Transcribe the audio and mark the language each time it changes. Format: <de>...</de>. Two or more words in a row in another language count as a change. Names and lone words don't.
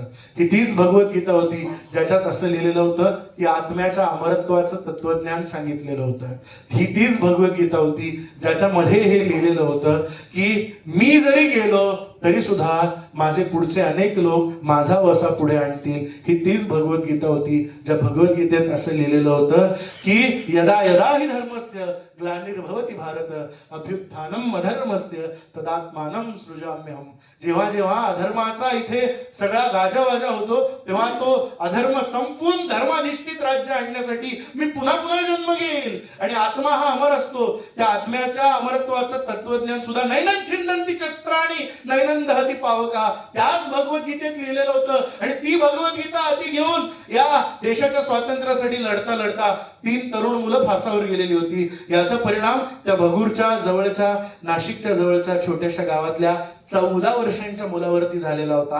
<mr>ही तीच भगवद्गीता होती ज्याच्यात असं लिहिलेलं होतं की आत्म्याच्या अमरत्वाचं तत्वज्ञान सांगितलेलं होतं. ही तीच भगवद्गीता होती ज्याच्यामध्ये हे लिहिलेलं होतं की मी जरी गेलो तरी सुद्धा माझे पुढचे अनेक लोक माझा वसा पुढे आणतील. ही तीच भगवद्गीता होती ज्या भगवद्गीतेत असं लिहिलेलं होतं की</mr> <sa>यदा यदा हि धर्मस्य ग्लानिर्भवति भारत अभ्युत्थानम अधर्मस्य तदात्मानं सृजाम्यहम.</sa> <mr>जेव्हा जेव्हा अधर्माचा इथे सगळा गाजावाजा होतो तेव्हा तो अधर्म संपून धर्माधिष्ठित राज्य आणण्यासाठी मी पुन्हा पुन्हा जन्म घेईल. आणि आत्मा हा अमर असतो. त्या आत्म्याच्या अमरत्वाचं तत्वज्ञान सुद्धा</mr> <sa>नैनं छिंदन्ति शस्त्राणि नैनं दहति पावका</sa> <mr>त्याच भगवद्गीतेत लिहिलेलं होतं. आणि ती भगवद्गीता हाती घेऊन या देशाच्या स्वातंत्र्यासाठी लढता लढता 3 तरुण मुलं फासावर गेलेली होती. याचा परिणाम त्या भगूरच्या जवळच्या नाशिकच्या जवळच्या छोट्याशा गावातल्या 14 वर्षांच्या मुलावरती झालेला होता.</mr>